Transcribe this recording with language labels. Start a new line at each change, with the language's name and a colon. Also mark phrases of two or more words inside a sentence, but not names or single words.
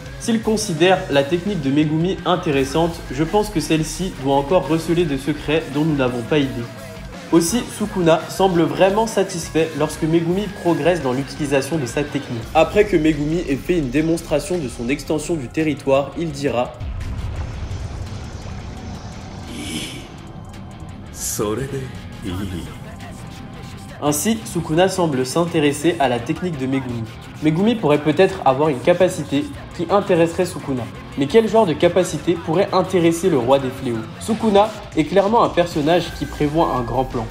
French: S'il considère la technique de Megumi intéressante, je pense que celle-ci doit encore receler des secrets dont nous n'avons pas idée. Aussi, Sukuna semble vraiment satisfait lorsque Megumi progresse dans l'utilisation de sa technique. Après que Megumi ait fait une démonstration de son extension du territoire, il dira «
Japanese: それでいい
French: Ainsi, Sukuna semble s'intéresser à la technique de Megumi. Megumi pourrait peut-être avoir une capacité qui intéresserait Sukuna. Mais quel genre de capacité pourrait intéresser le roi des fléaux? Sukuna est clairement un personnage qui prévoit un grand plan.